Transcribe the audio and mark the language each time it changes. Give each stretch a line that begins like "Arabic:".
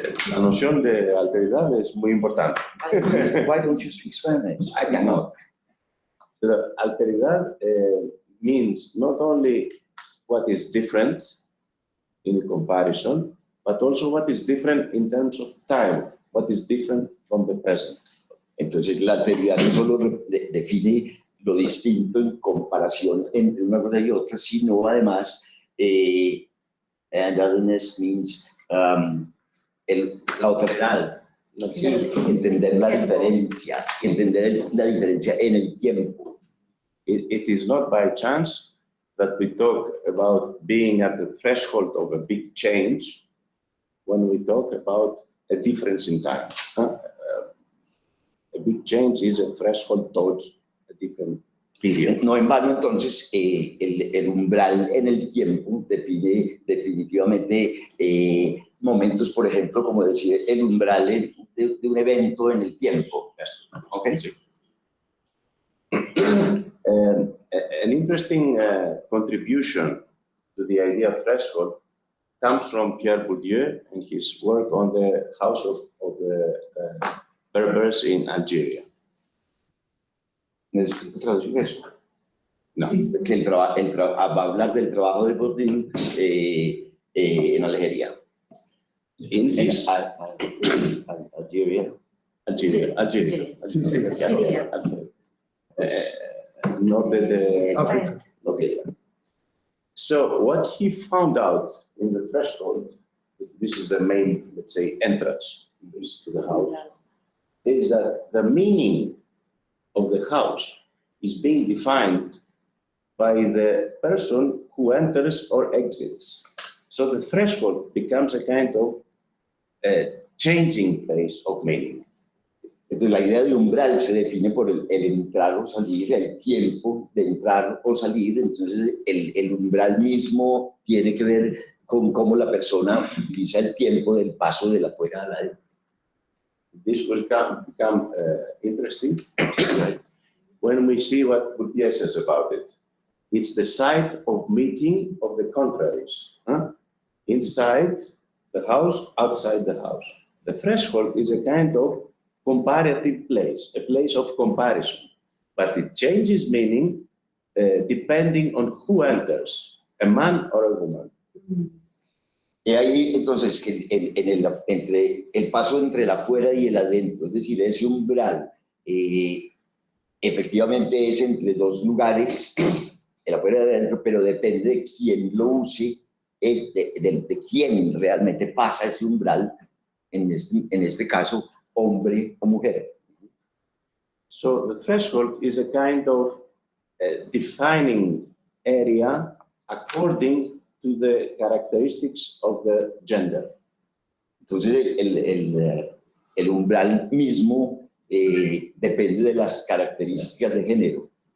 Spanish: La noción de alteridad es muy importante.
English: Why don't you speak Spanish? I cannot. The alteridad means not only what is different in comparison, but also what is different in terms of time, what is different from the present.
Spanish: Entonces, la alteridad no solo define lo distinto en comparación entre una cosa y otra, sino además,
English: and otherness means
Spanish: la otredad, ¿sí? Entender la diferencia en el tiempo.
English: It is not by chance that we talk about being at the threshold of a big change when we talk about a difference in time. A big change is a threshold towards a different period.
Spanish: No en vano, entonces, el umbral en el tiempo define definitivamente momentos, por ejemplo, como decir, el umbral de un evento en el tiempo. ¿Okay? Sí.
English: An interesting contribution to the idea of threshold comes from Pierre Bourdieu and his work on the house of the Berbers in Algeria.
Spanish: ¿Necesito traducir eso? No. Sí. Que va a hablar del trabajo de Bourdieu en Algeria.
English: In his Algeria. Algeria. Not the Africa. Okay. So what he found out in the threshold, this is the main, let's say, entrance to the house, is that the meaning of the house is being defined by the person who enters or exits. So the threshold becomes a kind of changing place of meaning.
Spanish: Entonces, la idea de umbral se define por el entrar o salir, el tiempo de entrar o salir. Entonces, el umbral mismo tiene que ver con cómo la persona utiliza el tiempo del paso de la fuera a la adentro.
English: This will become interesting when we see what Bourdieu says about it. It's the site of meeting of the contraries. Inside the house, outside the house. The threshold is a kind of comparative place, a place of comparison. But it changes meaning depending on who enters, a man or a woman.
Spanish: Y ahí, entonces, entre el paso entre el afuera y el adentro, es decir, ese umbral, efectivamente es entre dos lugares, el afuera y el adentro, pero depende de quién lo use, de quién realmente pasa ese umbral, en este caso, hombre o mujer.
English: So the threshold is a kind of defining area according to the characteristics of the gender.
Spanish: Entonces, el umbral mismo depende de las características de género.